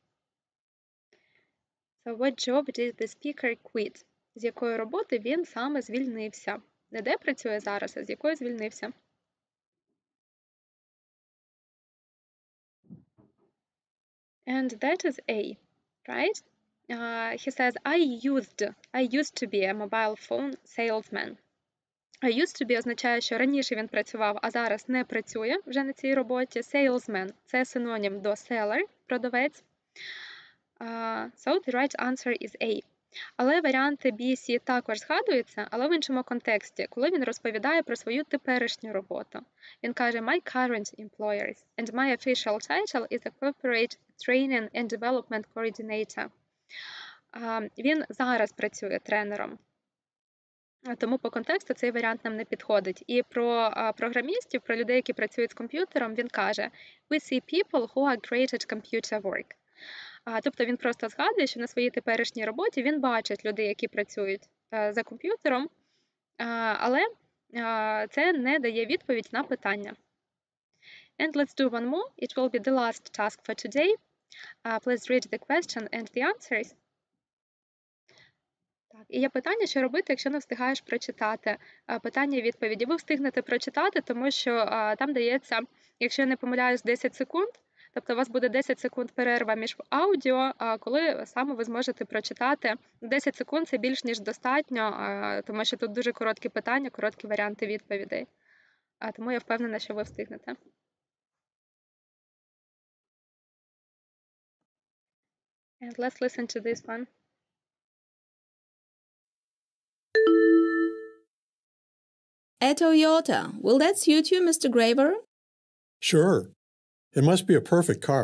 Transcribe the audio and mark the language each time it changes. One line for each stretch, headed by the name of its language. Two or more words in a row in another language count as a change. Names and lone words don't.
English: So what job did the speaker quit?
Ukrainian: З якої роботи він саме звільнився? Не де працює зараз, а з якої звільнився?
English: And that is A, right? He says, I used to be a mobile phone salesman. Used to be
Ukrainian: означає, що раніше він працював, а зараз не працює вже на цій роботі. Salesman – це синонім до seller, продавець.
English: So the right answer is A.
Ukrainian: Але варіанти B, C також згадуються, але в іншому контексті, коли він розповідає про свою теперішню роботу. Він каже,
English: my current employers, and my official title is a corporate training and development coordinator.
Ukrainian: Він зараз працює тренером. Тому по контексту цей варіант нам не підходить. І про програмістів, про людей, які працюють з комп'ютером, він каже,
English: we see people who are great at computer work.
Ukrainian: Тобто він просто згадує, що на своїй теперішній роботі він бачить людей, які працюють за комп'ютером, але це не дає відповідь на питання.
English: And let's do one more. It will be the last task for today. Please read the question and the answers.
Ukrainian: Так, і є питання, що робити, якщо не встигаєш прочитати. Питання і відповіді. Ви встигнете прочитати, тому що там дається, якщо я не помиляюсь, 10 секунд. Тобто у вас буде 10 секунд перерва між аудіо, коли саме ви зможете прочитати. 10 секунд – це більш ніж достатньо, тому що тут дуже короткі питання, короткі варіанти відповідей. Тому я впевнена, що ви встигнете.
English: And let's listen to this one. A Toyota. Will that suit you, Mr. Graver? Sure. It must be a perfect car.